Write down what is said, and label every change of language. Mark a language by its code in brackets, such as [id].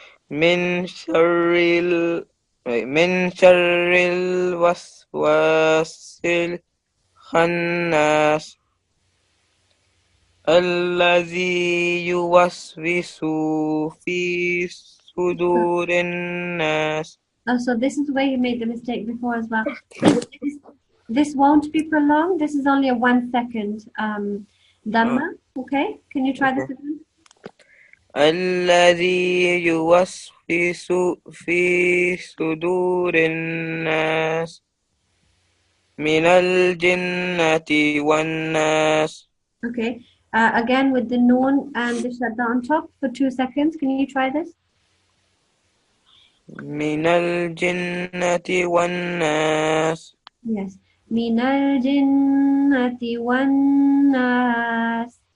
[ar] من شر الوسواس الخناس الذي يوسوس في صدور الناس. [en] Oh, so this is where you made the mistake before as well. This won't be prolonged. This is only a 1 second dhamma. Okay, can you try this again? [ar] الذي يوسوس في صدور الناس من الجنة والناس. [en] Okay, again with the noon and the shadda on top for 2 seconds. Can you try this? [ar] من الجنة والناس. Yes. من الجنة والناس.